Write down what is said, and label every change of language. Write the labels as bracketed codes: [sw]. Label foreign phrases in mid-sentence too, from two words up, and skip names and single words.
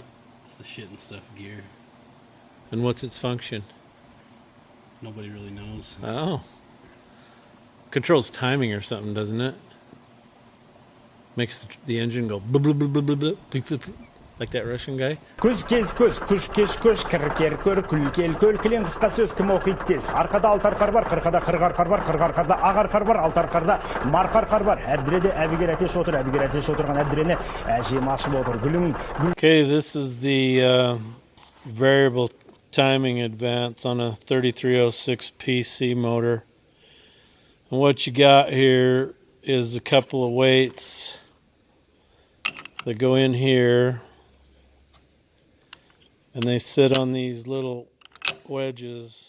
[en] It's the shit and stuff gear. And what's its function? Nobody really knows. Oh. Controls timing or something, doesn't it? Makes the engine go blub, blub, blub, blub, blub, blub, blub, blub, like that Russian guy. [kk] Күз кез көз, күш кеш көш, кір көр, күл кел көл, кілең қысқа сөз кім оқиды тез. Арқада алты арқар бар, қырқада қырық арқар бар, қырық арқарда ақ арқар бар, алты арқарда марқа арқар бар. Әбдіреде әбігер әтеш отыр, әбігер әтеш отырған әбдірені әжем ашып отыр. [en] Okay, this is the variable timing advance on a 3306 PC motor. And what you got here is a couple of weights that go in here, and they sit on these little wedges.